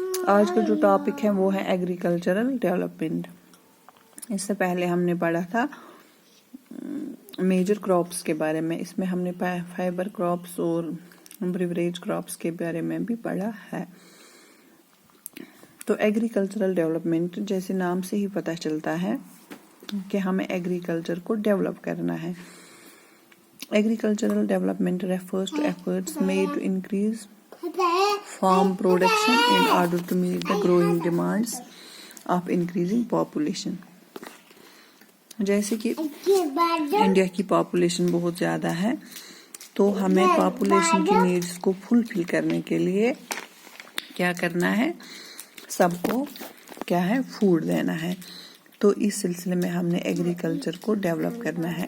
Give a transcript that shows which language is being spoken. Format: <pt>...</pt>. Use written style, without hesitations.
<ur>آج کا جو ٹاپک ہے وہ ہے ایگریکلچرل ڈیولپمنٹ. اس سے پہلے ہم نے پڑھا تھا میجر کراپس کے بارے میں. اس میں ہم نے فائبر کراپس اور بریوریج کراپس کے بارے میں بھی پڑھا ہے. تو ایگریکلچرل ڈیولپمنٹ جیسے نام سے ہی پتہ چلتا ہے کہ ہمیں ایگریکلچر کو ڈیولپ کرنا ہے.</ur> <en>Agricultural development refers to efforts made to increase farm production in order to meet the growing demands of increasing population.</en> <ur>جیسے کہ انڈیا کی پاپولیشن بہت زیادہ ہے تو ہمیں پاپولیشن کی نیڈز کو فلفل کرنے کے لیے کیا کرنا ہے, سب کو کیا ہے, فوڈ دینا ہے. تو اس سلسلے میں ہم نے ایگریکلچر کو ڈیولپ کرنا ہے.</ur>